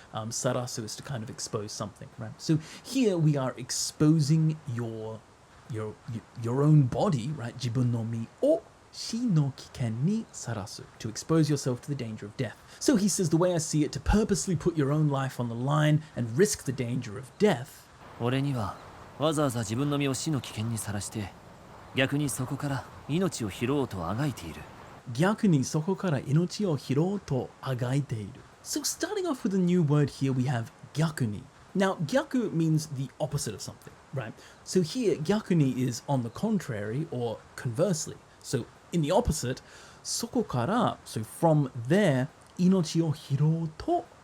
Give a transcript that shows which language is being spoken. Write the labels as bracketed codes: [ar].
[en] Sarasu is to kind of expose something, right? So here we are exposing your own body, right? [ja] Jibun no mi o shi no kiken ni sarasu, [en] to expose yourself to the danger of death. So he says the way I see it, to purposely put your own life on the line and risk the danger of death. [ja] 俺にはわざわざ自分の身を死の危険にさらして逆にそこから命を拾おうとあがいている。逆にそこから命を拾おうとあがいている。 [en] So starting off with a new word here, we have gyakuni. Now, gyaku means the opposite of something, right? So here, gyakuni is on the contrary or conversely. So in the opposite, [ja] そこから, [en] so from there, [ja] 命を拾おうと.